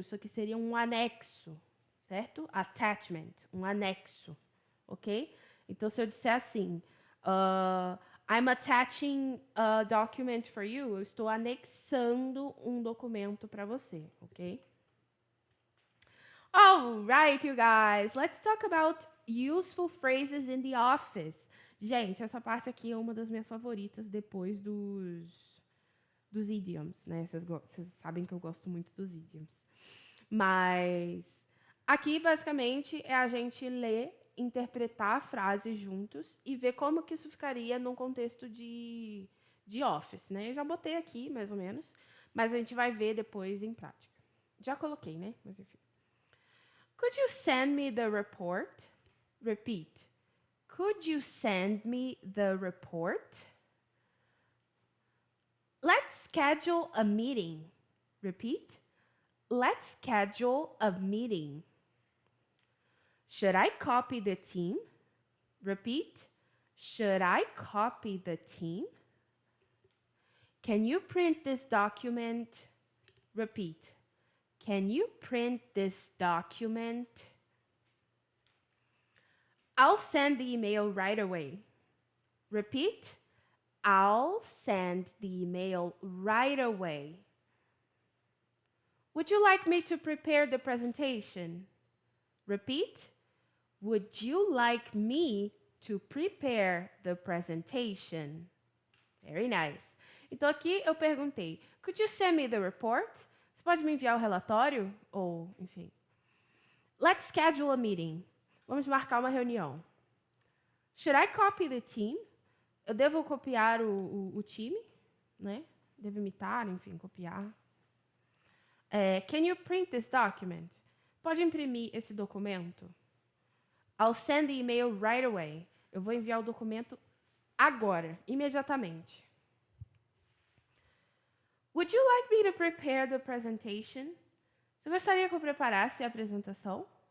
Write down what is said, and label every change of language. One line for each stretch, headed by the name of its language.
Portuguese: Isso aqui seria um anexo, certo? Attachment, um anexo, ok? Então, se eu disser assim,
English: I'm attaching a document for you,
Portuguese: eu estou anexando um documento para você, ok?
English: All right, you guys, let's talk about useful phrases in the office.
Portuguese: Gente, essa parte aqui é uma das minhas favoritas depois dos idioms, né? Vocês sabem que eu gosto muito dos idioms. Mas aqui, basicamente, é a gente ler, interpretar a frase juntos e ver como que isso ficaria num contexto de office, né? Eu já botei aqui, mais ou menos, mas a gente vai ver depois em prática. Já coloquei, né? Mas enfim.
English: Could you send me the report? Repeat. Could you send me the report? Let's schedule a meeting. Repeat. Let's schedule a meeting. Should I copy the team? Repeat. Should I copy the team? Can you print this document? Repeat. Can you print this document? I'll send the email right away. Repeat. I'll send the email right away. Would you like me to prepare the presentation? Repeat. Would you like me to prepare the presentation? Very nice.
Portuguese: Então aqui eu perguntei,
English: could you send me the report?
Portuguese: Você pode me enviar o relatório? Ou, enfim.
English: Let's schedule a meeting.
Portuguese: Vamos marcar uma reunião.
English: Should I copy the team?
Portuguese: Eu devo copiar o time, né? Devo imitar, enfim, copiar.
English: Can you print this document?
Portuguese: Pode imprimir esse documento?
English: I'll send the email right away.
Portuguese: Eu vou enviar o documento agora, imediatamente.
English: Would you like me to prepare the presentation?
Portuguese: Você gostaria que eu preparasse a apresentação?